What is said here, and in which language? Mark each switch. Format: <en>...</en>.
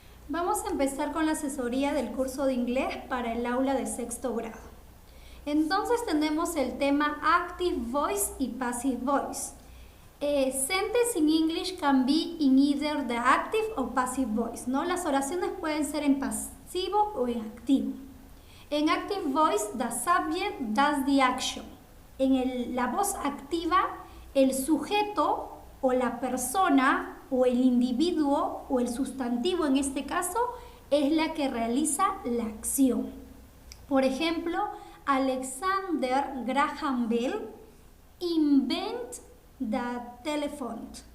<es>Vamos a empezar con la asesoría del curso de inglés para el aula de sexto grado. Entonces tenemos el tema Active Voice y Passive Voice.</es> <en>Sentences in English can be in either the active or passive voice, ¿no?</en> <es>Las oraciones pueden ser en pasivo o en activo. En</es> <en>active voice, the subject does the action.</en> <es>En la voz activa, el sujeto o la persona o el individuo o el sustantivo en este caso es la que realiza la acción. Por ejemplo,</es> <en>Alexander Graham Bell invent the telephone.</en>